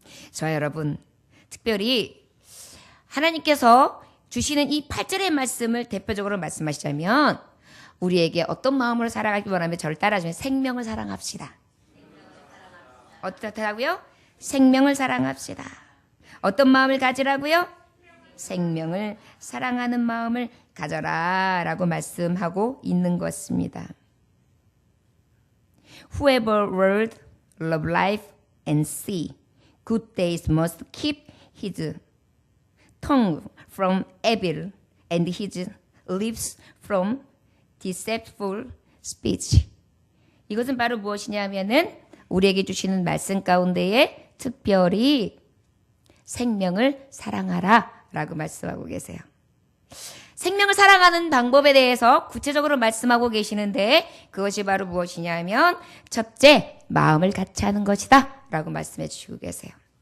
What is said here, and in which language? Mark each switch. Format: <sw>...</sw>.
<ko>저와 여러분, 특별히 하나님께서 주시는 이 8절의 말씀을 대표적으로 말씀하시자면 우리에게 어떤 마음으로 살아가기 원하면 저를 따라주면 생명을 사랑합시다. 어떻다고요? 생명을 사랑합시다. 어떤 마음을 가지라고요? 생명을 사랑하는 마음을 가져라 라고 말씀하고 있는 것입니다.</ko> <en>Whoever would love life and see good days must keep his tongue from evil and his lips from deceitful speech.</en> <ko>이것은 바로 무엇이냐면은 우리에게 주시는 말씀 가운데에 특별히 생명을 사랑하라 라고 말씀하고 계세요. 생명을 사랑하는 방법에 대해서 구체적으로 말씀하고 계시는데 그것이 바로 무엇이냐면 첫째, 마음을 같이 하는 것이다 라고 말씀해 주시고 계세요.</ko>